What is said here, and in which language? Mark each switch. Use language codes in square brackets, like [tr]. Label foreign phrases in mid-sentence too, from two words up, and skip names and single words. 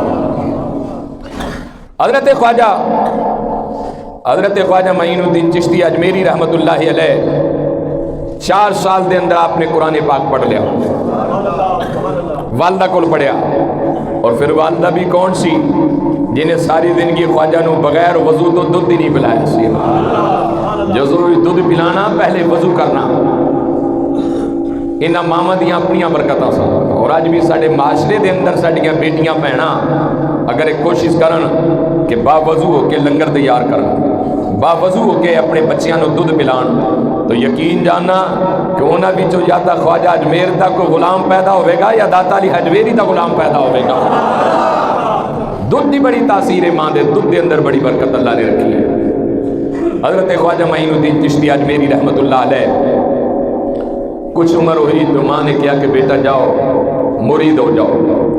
[pa] حضرت خواجہ معین الدین چشتی اجمیری رحمت اللہ علیہ 4 سال دے اندر آپ نے قرآن پاک پڑھ لیا، والدہ کو پڑھیا. اور پھر والدہ بھی کون سی جنہیں ساری زندگی خواجہ نو بغیر وضو تو دودھ ہی نہیں پلایا سی. جو ضروری دودھ پلانا پہلے وضو کرنا، انہاں ماما دیاں اپنیاں برکتاں سن. اور اج بھی ساڈے معاشرے دے اندر ساڈیاں بیٹیاں بہناں اگر ایک کوشش کرن کہ با وضو ہو کے لنگر تیار کرن، با وضو ہو کے اپنے بچیاں نو دودھ پلان، تو یقین جاننا کہ انہاں وچوں یا تا خواجہ اجمیر دا کوئی غلام پیدا ہوئے گا یا داتا علی حجویری دا غلام پیدا ہوئے گا. دودھ دی بڑی تاثیر ہے ماں دے، دودھ دے اندر بڑی برکت اللہ نے رکھی ہے. [ur] حضرت خواجہ معین الدین چشتی اجمیری رحمت اللہ علیہ کچھ عمر ہوئی تو ماں نے کیا کہ بیٹا جاؤ مرید ہو جاؤ.